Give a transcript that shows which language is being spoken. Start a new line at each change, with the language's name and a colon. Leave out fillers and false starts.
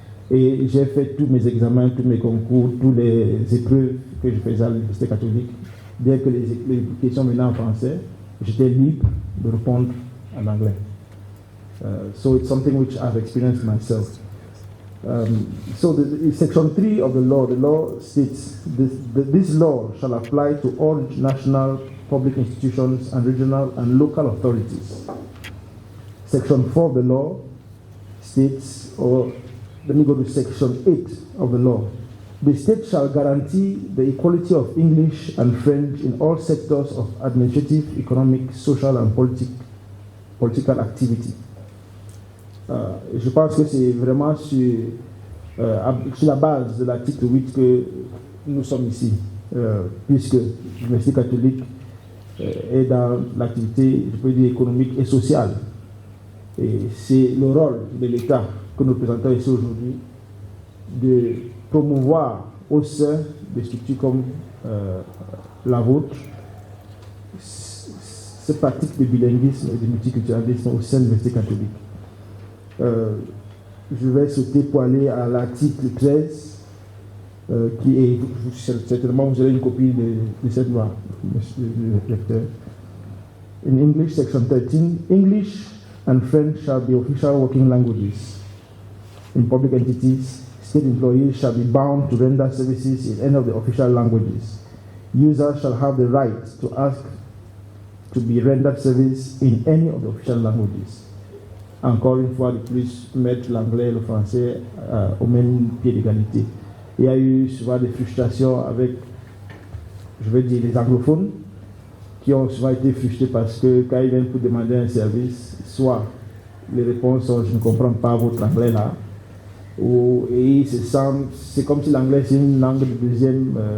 French: Et j'ai fait tous mes examens, tous mes concours, toutes les épreuves que je faisais à l'Université catholique. Bien que les questions venaient en français, j'étais libre de répondre en anglais.
English: So it's something which I've experienced myself. So the section 3 of the law states this law shall apply to all national public institutions and regional and local authorities. Section 4 of the law states, or let me go to section 8 of the law. The state shall guarantee the equality of English and French in all sectors of administrative, economic, social, and political activity.
French: Je pense que c'est vraiment sur la base de l'article 8 que nous sommes ici, puisque l'Université catholique est dans l'activité, je peux dire, économique et sociale. Et c'est le rôle de l'État que nous présentons ici aujourd'hui de promouvoir au sein des structures comme la vôtre cette pratique de bilinguisme et de multiculturalisme au sein de l'Université catholique. Je vais sauter pour aller à l'article 13, qui est, certainement vous aurez une copie de cette loi, monsieur le lecteur.
English: In English, section 13, English and French shall be official working languages. In public entities, state employees shall be bound to render services in any of the official languages. Users shall have the right to ask to be rendered service in any of the official languages.
French: Encore une fois de plus, mettre l'anglais et le français au même pied d'égalité. Il y a eu souvent des frustrations avec, je veux dire, les anglophones, qui ont souvent été frustrés parce que quand ils viennent pour demander un service, soit les réponses sont « je ne comprends pas votre anglais là », et ils se sentent, c'est comme si l'anglais c'est une langue de deuxième,